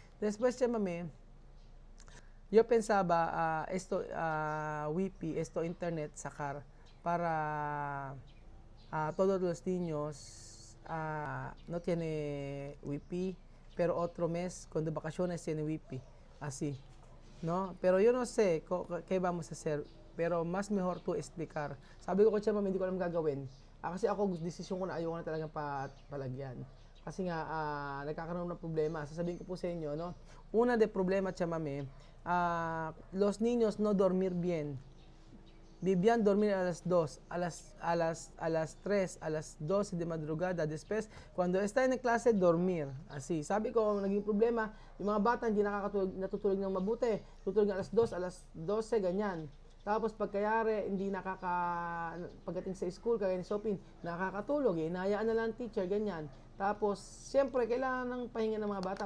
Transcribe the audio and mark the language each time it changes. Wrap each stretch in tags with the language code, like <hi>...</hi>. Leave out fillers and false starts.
<es>Después, Chamame, yo pensaba esto wifi, esto internet sacar para todos los niños no tiene wifi, pero otro mes cuando vacaciones tiene wifi, así, ¿no? Pero yo no sé qué vamos a hacer, pero más mejor tú explicar.</es> <tl>Sabi ko siya, hindi ko alam gagawin. Kasi ako, desisyon ko na ayaw ko na talagang palagyan. Kasi nga, nagkakaroon ng problema. Sasabihin ko po sa inyo, no?</tl> <es>Una de problema, Chamame, los niños no dormir bien. Vivían dormir a las 2, a las 3, a las 12 de madrugada. Después, cuando está en clase, dormir. Así.</es> <tl>Sabi ko, naging problema, yung mga bata hindi natutulog ng mabuti. Tutulog alas 2, alas 12, ganyan. Tapos pagkayari, hindi pagdating sa school, kaya ni Sopin, nakakatulog, hinahayaan na lang teacher, ganyan. Tapos, siyempre, kailangan ng pahinga ng mga bata.</tl>